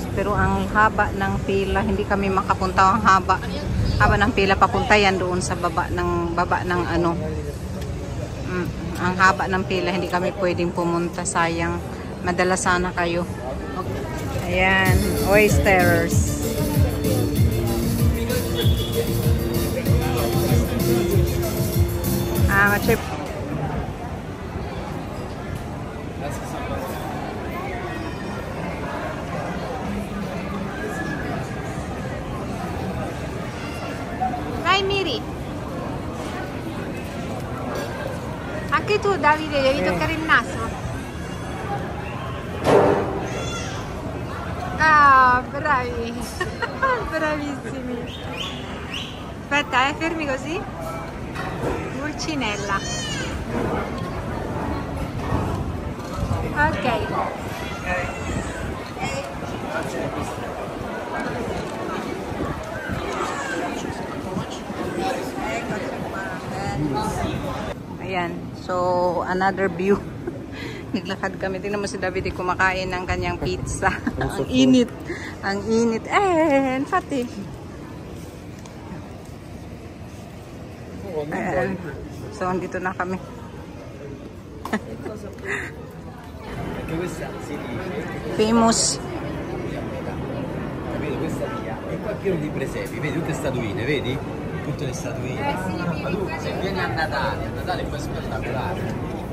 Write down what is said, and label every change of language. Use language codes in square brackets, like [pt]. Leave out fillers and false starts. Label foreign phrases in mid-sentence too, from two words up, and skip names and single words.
[tl] Pero ang haba ng pila, hindi kami makapunta. Ang haba ng pila papunta yan doon sa baba ng ano. Ang haba ng pila, hindi kami pwedeng pumunta. Sayang. Madala sana kayo. Ayan, oysters. [en] Chip. [it] Vai Miri. Anche tu Davide devi toccare il naso. Ah, bravi. Bravissimi. Aspetta, fermi così. Pulcinella. Ok. [tl] Ayan. [en] So, another view. [tl] Naglakad kami. Tingnan mo si David kumakain ng kanyang pizza. Ang init. Ang init. Infatti. Ayan. So, andito na kami. [it] Perché questa si dice, [en] Famous. [it] capito? Questa via è qua pieno di presepi, vedi tutte statuine, vedi? Tutte le statuine. Ma tu se vieni a Natale poi è spettacolare.